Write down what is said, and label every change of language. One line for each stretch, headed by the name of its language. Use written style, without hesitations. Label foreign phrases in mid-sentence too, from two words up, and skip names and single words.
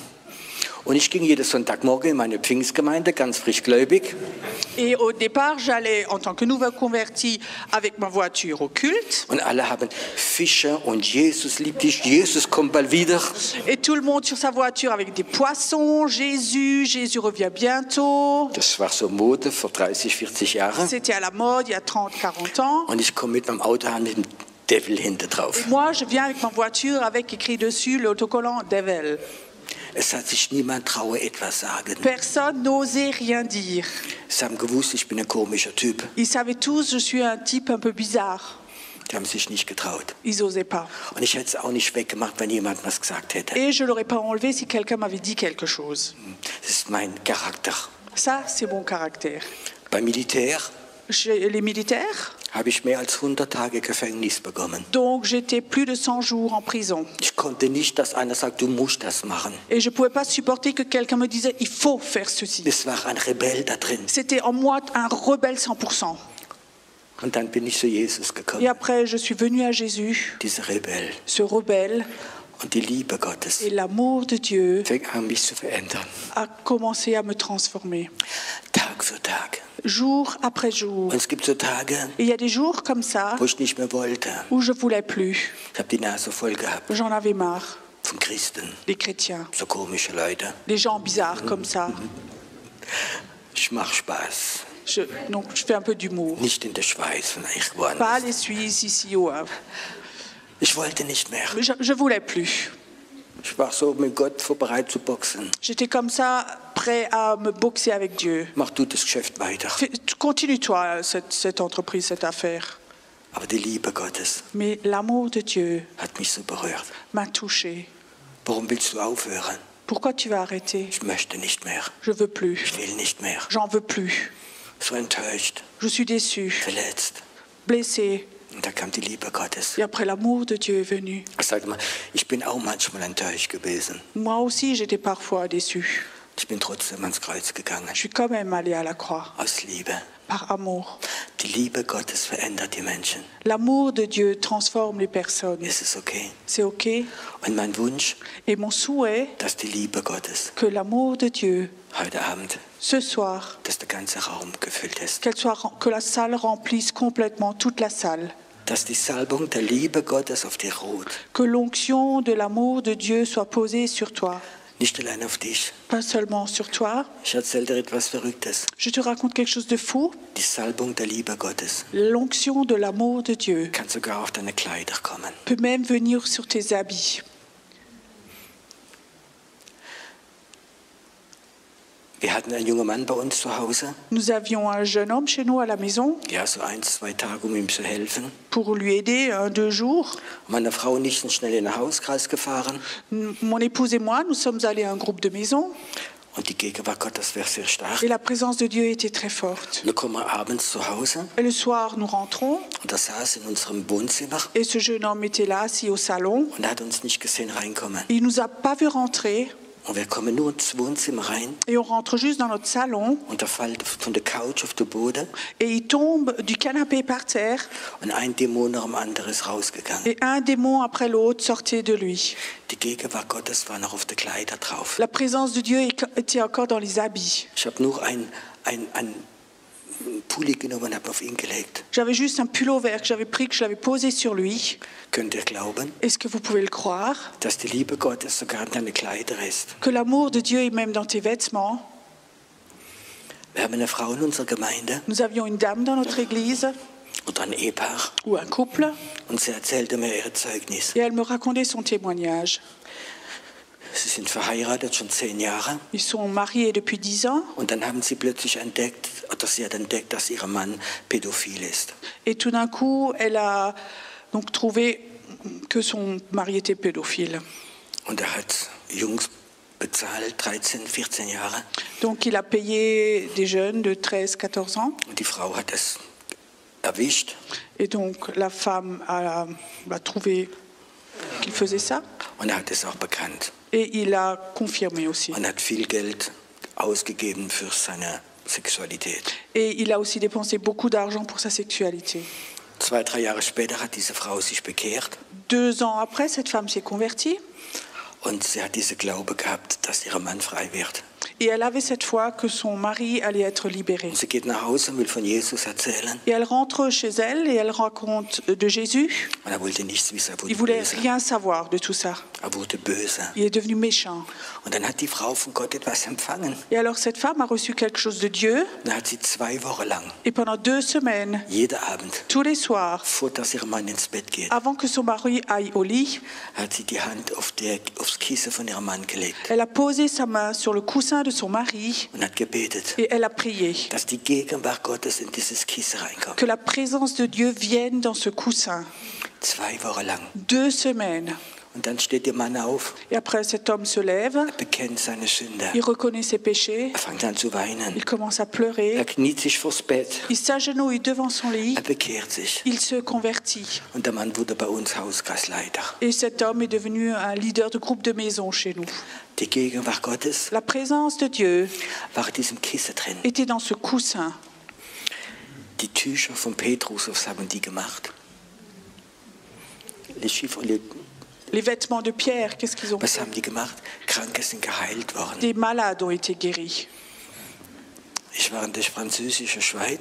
German: Und ich ging jeden Sonntagmorgen in meine Pfingstgemeinde, ganz frischgläubig.
French: Et au départ, j'allais en tant que nouveau converti avec ma voiture au culte.
German: Und alle haben Fische und Jesus liebt dich, Jesus kommt bald wieder.
French: Et tout le monde sur sa voiture avec des poissons. Jésus, Jésus revient bientôt.
German: Das war so Mode vor 30, 40 Jahren.
French: C'était à la mode il y a 30, 40 ans.
German: Und ich komme mit meinem Auto an mit dem Devil hinten drauf.
French: Moi, je viens avec ma voiture avec écrit dessus l'autocollant Devil.
German: Es hat sich niemand traue etwas sagen.
French: Personne n'osait rien dire.
German: Sie haben gewusst, ich bin ein komischer Typ.
French: Ils savaient tous, je suis un type un peu bizarre.
German: Die haben sich nicht getraut.
French: Ils n'osaient pas.
German: Und ich hätte es auch nicht weggemacht, wenn jemand was gesagt hätte.
French: Et je ne l'aurais pas enlevé si quelqu'un m'avait dit quelque chose.
German: Das ist mein Charakter.
French: Ça, c'est mon caractère.
German: Beim Militär
French: Chez les militaires,
German: habe ich mehr als 100 Tage Gefängnis bekommen.
French: donc j'étais plus de 100 jours en prison.
German: Ich konnte nicht, dass einer sagt, du musst das machen.
French: Et je ne pouvais pas supporter que quelqu'un me disait, il faut faire ceci.
German: Es war ein Rebell da drin.
French: C'était en moi un rebelle 100%.
German: Und dann bin ich zu Jesus
French: Et
German: gekommen.
French: après, je suis venue à Jésus,
German: Dieser Rebell.
French: ce rebelle,
German: Und die Liebe Gottes
French: et l'amour de Dieu
German: fing an, mich zu verändern.
French: a commencé à me transformer,
German: Tag für Tag.
French: jour après jour.
German: Und es gibt so Tage,
French: Et il y a des jours comme ça
German: wo ich nicht mehr wollte.
French: où je ne voulais plus.
German: Ich habe die Nase voll gehabt
French: J'en avais marre,
German: von Christen.
French: des chrétiens,
German: So komische Leute.
French: des gens bizarres comme ça.
German: Ich mache Spaß.
French: Donc je fais un peu d'humour.
German: Nicht in der Schweiz, sondern ich
French: Pas
German: woanders.
French: les Suisses ici ou
German: Ich wollte nicht mehr.
French: je voulais plus.
German: Ich war so mit Gott bereit zu boxen.
French: J'étais comme ça, prêt à me boxer avec Dieu.
German: Mach du das Geschäft weiter.
French: Continue-toi cette entreprise, cette affaire.
German: Aber die Liebe Gottes
French: Mais l'amour de Dieu
German: hat mich so berührt.
French: m'a touché.
German: Warum willst du aufhören?
French: Pourquoi tu vas arrêter?
German: Ich möchte nicht mehr.
French: Je veux plus.
German: Ich will nicht mehr.
French: J'en veux plus.
German: So enttäuscht,
French: Je suis déçu,
German: verletzt.
French: blessé.
German: Und da kam die Liebe Gottes.
French: Et après, l'amour de Dieu est venu.
German: Sag mal, ich bin auch manchmal enttäuscht gewesen.
French: Moi aussi, j'étais parfois déçu.
German: Ich bin trotzdem ans Kreuz gegangen.
French: Je suis quand même allé à la croix,
German: Aus Liebe.
French: par amour.
German: Die Liebe Gottes verändert die Menschen.
French: L'amour de Dieu transforme les personnes.
German: Ist es okay?
French: C'est OK.
German: Und mein Wunsch,
French: Et mon souhait,
German: dass die Liebe Gottes
French: que l'amour de Dieu,
German: heute Abend,
French: ce soir,
German: dass der ganze Raum gefüllt ist.
French: que la salle remplisse complètement toute la salle.
German: Dass die Salbung der Liebe Gottes auf dir ruht.
French: Que l'onction de l'amour de Dieu soit posée sur toi.
German: Nicht allein auf dich.
French: Pas seulement sur toi.
German: Ich erzähle dir etwas Verrücktes.
French: Je te raconte quelque chose de fou.
German: Die Salbung der Liebe Gottes
French: L'onction de l'amour de Dieu
German: kann sogar auf deine Kleider kommen.
French: peut même venir sur tes habits.
German: Wir hatten einen jungen Mann bei uns zu Hause.
French: Nous avions un jeune homme chez nous à la maison
German: Ja, so 1-2 Tage, um ihm zu helfen.
French: pour lui aider 2 jours.
German: Meine Frau und ich sind schnell in den Hauskreis gefahren.
French: Mon épouse et moi, nous sommes allés à un groupe de maison
German: Und die Gegenwart Gottes war sehr stark.
French: et la présence de Dieu était très forte.
German: Und dann kommen wir abends zu Hause
French: Et le soir, nous rentrons
German: und da saß in unserem Wohnzimmer
French: et ce jeune homme était là, assis au salon.
German: und er hat uns nicht gesehen reinkommen.
French: Il nous a pas vu rentrer
German: Und wir kommen nur ins Wohnzimmer rein
French: et on rentre juste dans notre salon
German: und da fällt von der Couch auf den Boden
French: et il tombe du canapé par terre
German: und ein Dämon nach dem anderen ist rausgegangen.
French: et un démon après l'autre sortait de lui.
German: Die Gegenwart Gottes war noch auf den Kleider drauf.
French: La présence de Dieu était encore dans les habits.
German: Ich habe nur ein Pulli genommen und habe auf ihn gelegt.
French: J'avais juste un pullover que j'avais pris, que je l'avais posé sur lui.
German: Könnt ihr glauben,
French: Est-ce que vous pouvez le croire?
German: dass die Liebe Gottes sogar an deine Kleider ist?
French: Que l'amour de Dieu est même dans tes vêtements.
German: Wir haben eine Frau in unserer Gemeinde
French: Nous avions une dame dans notre église,
German: oder ein Ehepaar
French: ou un couple,
German: und sie erzählte mir ihr Zeugnis.
French: et elle me racontait son témoignage.
German: Sie sind verheiratet schon 10 Jahre
French: Ils sont mariés depuis 10 ans,
German: und dann haben sie plötzlich entdeckt, oder sie hat entdeckt, dass ihr Mann pädophil ist.
French: et tout d'un coup, elle a donc trouvé que son mari était pédophile.
German: Und er hat Jungs bezahlt, 13, 14 Jahre.
French: Donc il a payé des jeunes de 13, 14 ans,
German: Und die Frau hat es erwischt
French: et donc la femme a trouvé qu'il faisait ça,
German: und er hat es auch bekannt.
French: et il a confirmé aussi.
German: Und hat viel Geld ausgegeben für seine Sexualität.
French: Et il a aussi dépensé beaucoup d'argent pour sa sexualité.
German: 2-3 Jahre später hat diese Frau sich bekehrt
French: 2 ans après, cette femme s'est convertie
German: und sie hat diese Glaube gehabt, dass ihr Mann frei wird.
French: et elle avait cette foi que son mari allait être libéré.
German: Und sie geht nach Hause und will von Jesus erzählen.
French: Et elle rentre chez elle et elle raconte de Jésus.
German: Und er wollte nichts wissen, er
French: Il
German: wurde
French: voulait
German: böse.
French: rien savoir de tout ça.
German: Er wurde böse.
French: Il est devenu méchant.
German: Und dann hat die Frau von Gott etwas empfangen.
French: Et alors cette femme a reçu quelque chose de Dieu
German: Dann hat sie 2 Wochen lang,
French: et pendant 2 semaines,
German: jeden Abend,
French: tous les soirs,
German: vor dass ihr Mann ins Bett geht,
French: avant que son mari aille au lit,
German: hat sie die Hand aufs Kissen von ihrem Mann gelegt
French: elle a posé sa main sur le coussin de son mari
German: und hat gebetet,
French: et elle a prié
German: dass die Gegenwart Gottes in dieses Kissen reinkommt.
French: que la présence de Dieu vienne dans ce coussin.
German: 2 Wochen lang.
French: 2 semaines.
German: Und dann steht der Mann auf,
French: Et après, cet homme se lève,
German: bekennt seine Sünde.
French: il reconnaît ses péchés,
German: Er fängt an zu weinen.
French: il commence à pleurer,
German: Er kniet sich vors Bett.
French: il s'agenouille devant son lit,
German: Er bekehrt sich.
French: il se convertit.
German: Und der Mann wurde bei uns Hauskreisleiter.
French: Et cet homme est devenu un leader de groupe de maison chez nous.
German: Die Gegenwart Gottes
French: La présence de Dieu
German: war in diesem Kissen drin.
French: était dans ce coussin.
German: Die Tücher von Petrus, was haben die gemacht?
French: Les vêtements de Pierre, qu'est-ce qu'ils ont
German: Was
French: fait?
German: haben die gemacht? Kranke sind geheilt worden.
French: Des malades ont été guéris.
German: Ich war in der französischen Schweiz